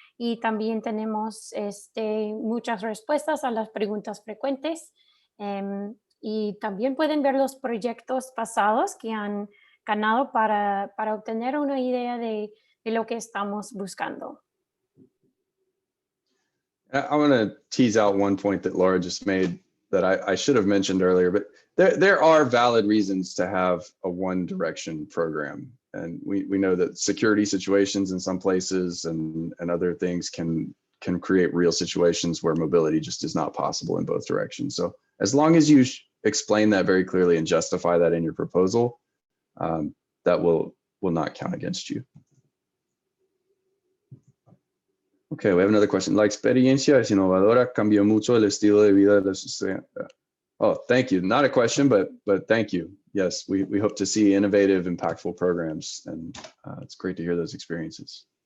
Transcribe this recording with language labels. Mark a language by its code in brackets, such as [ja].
[es] Y también tenemos muchas respuestas a las preguntas frecuentes. Y también pueden ver los proyectos pasados que han ganado para obtener una idea de lo que estamos buscando. [en] I want to tease out one point that Laura just made that I should have mentioned earlier, but there are valid reasons to have a one direction program. And we know that security situations in some places and other things can create real situations where mobility just is not possible in both directions. So as long as you explain that very clearly and justify that in your proposal, that will not count against you. Okay, we have another question. [es] La experiencia es innovadora, cambió mucho el estilo de vida de los estudiantes. [en] Oh, thank you. Not a question, but thank you. Yes, we hope to see innovative, impactful programs, and it's great to hear those experiences.